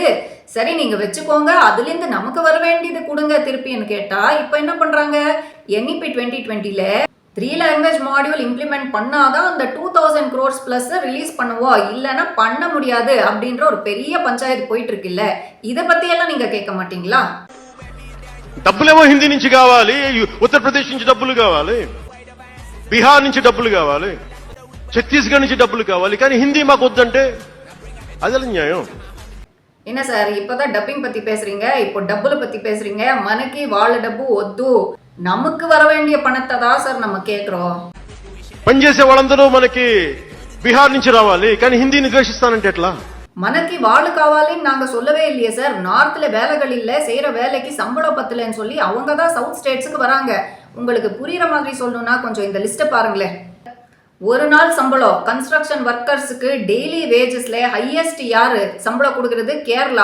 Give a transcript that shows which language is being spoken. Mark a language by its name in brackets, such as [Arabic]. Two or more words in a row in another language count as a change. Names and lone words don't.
[Tamil] சரி நீங்க வச்சுக்கோங்க, அதுலேருந்து நமக்கு வர வேண்டியது கொடுங்க திருப்பின்னு கேட்டா இப்போ என்ன பண்றாங்க? NEP 2020ல 3 [English] language module implement [Tamil] பண்ணாதான் அந்த 2000 [English] crores plus release [Tamil] பண்ணுவோம், இல்லைன்னா பண்ண முடியாது அப்படின்ற ஒரு பெரிய பஞ்சாயத்து போயிட்டு இருக்குல்ல. இதை பத்தி எல்லாம் நீங்க கேட்க மாட்டீங்களா? [Telugu] డబ్బులేమో హిందీ నుంచి కావాలి, ఉత్తరప్రదేశ్ నుంచి డబ్బులు కావాలి, బీహార్ నుంచి డబ్బులు కావాలి, ఛత్తీస్గఢ్ నుంచి డబ్బులు కావాలి, కానీ హిందీ మాకు వద్దంటే అదే న్యాయం. [Tamil] என்ன சார் இப்பதான் டப்பிங் பத்தி பேசுறீங்க, இப்போ டப்புல பத்தி பேசுறீங்க. [Telugu] మనకి వాళ్ళ డబ్బు వద్దు, [Tamil] நமக்கு வர வேண்டிய பணத்தை தான் சார் நம்ம கேட்கிறோம். [Telugu] పనిచేసే వాళ్ళందరూ మనకి బీహార్ నుంచి రావాలి, కానీ హిందీని ద్వేషిస్తానంటే ఎట్లా? మనకి వాళ్ళు కావాలని [Tamil] நாங்க சொல்லவே இல்லையே சார். நார்த்ல வேலைகள் இல்ல, செய்யற வேலைக்கு சம்பளம் பத்தலன்னு சொல்லி அவங்க தான் [English] south states [Tamil] வராங்க. உங்களுக்கு புரியுற மாதிரி சொல்லணும்னா கொஞ்சம் இந்த லிஸ்ட்டை பாருங்களேன். ஒரு நாள் சம்பளம் [English] construction workers daily wages highest [Tamil] யாரு சம்பளம் கொடுக்கறது? கேரளா.